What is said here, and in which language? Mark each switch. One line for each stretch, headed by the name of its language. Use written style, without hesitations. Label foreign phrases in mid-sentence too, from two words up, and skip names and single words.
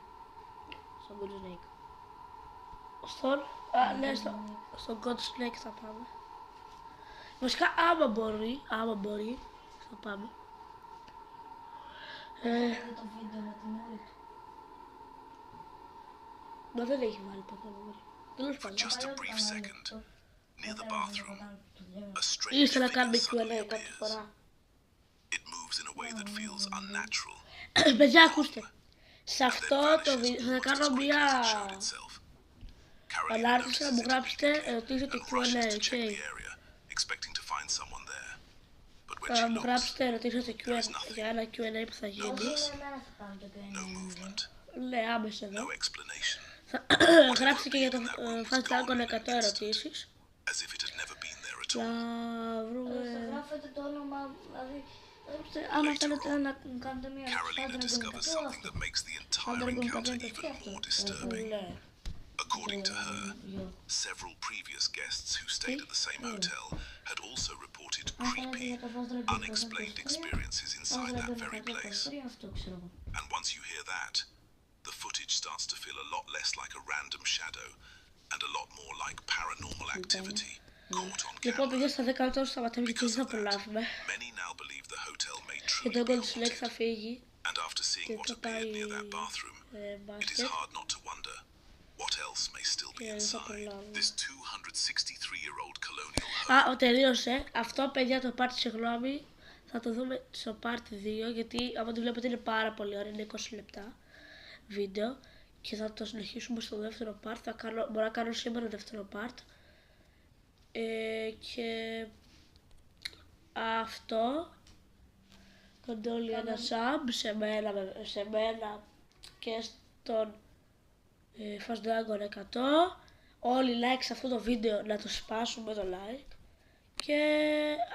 Greek: Στον Good Snake. Ναι, στον God Snake θα πάμε. Βασικά άμα μπορεί, θα πάμε. Το βίντεο με την όλη του. Μα δεν έχει βάλει ποτέ μπορεί. Τέλος
English: For
Greek: πάντων.
English: just a brief second, near the bathroom, a strange
Greek: Ήρθε να
English: figure
Greek: κάνουμε
English: suddenly
Greek: Q&A κάποια
English: appears.
Greek: φορά.
English: It moves in a way that feels unnatural.
Greek: Παιδιά, ακούστε. Σε
English: and then
Greek: αυτό το
English: vanishes
Greek: βίντεο θα
English: almost as
Greek: κάνω
English: quickly
Greek: μία
English: as it showed itself. Carolina
Greek: ανάρτηση να
English: notices
Greek: μου
English: it
Greek: γράψετε
English: immediately
Greek: ερωτήσετε
English: and
Greek: Q&A,
English: rushes to check
Greek: ok.
English: the area, expecting to find someone there. But when
Greek: Θα
English: she
Greek: μου
English: looks,
Greek: γράψετε ερωτήσετε για ένα Q&A που θα γίνει.
English: no No movement,
Greek: Ναι, άμεσα εδώ.
English: no explanation,
Greek: Θα γράψετε και για το Fast Dragon 100 ερωτήσεις.
English: as if it had never been there at
Greek: Να
English: all.
Greek: βρούμε... Γράφετε το όνομα, δηλαδή, άμα θέλετε να κάνετε μια
English: Carolina discovers something that makes the entire encounter even more disturbing.
Greek: Ναι.
English: According to her, several previous guests who stayed at the same hotel had also reported creepy, unexplained experiences inside that very place.
Greek: Αυτό ξέρω εγώ.
English: And once you hear that, the footage starts to feel a lot less like a random shadow and a lot more like paranormal activity.
Greek: Λοιπόν, παιδιά, στα 10 λεπτά σταματάμε γιατί δεν θα προλάβουμε.
English: Many now believe the hotel may
Greek: Και
English: truly
Greek: το
English: be
Greek: Gold Snake θα φύγει.
English: and after seeing
Greek: Και
English: what
Greek: θα
English: appeared
Greek: πάει
English: near that bathroom, it is
Greek: μπάσκετ.
English: hard not to wonder what else may still be
Greek: Και δεν θα
English: inside.
Greek: προλάβουμε.
English: This 263-year-old colonial home.
Greek: Α, τελείωσε. Αυτό, παιδιά, το part, συγγνώμη, θα το δούμε στο part 2, γιατί άμα το βλέπετε είναι πάρα πολύ ωραία, είναι 20 λεπτά βίντεο και θα το συνεχίσουμε στο δεύτερο part, μπορώ να κάνω σήμερα δεύτερο part και αυτό, κάντε όλοι ένα sub σε μένα και στον Fast Dragon 100, όλοι like σε αυτό το βίντεο να το σπάσουμε το like.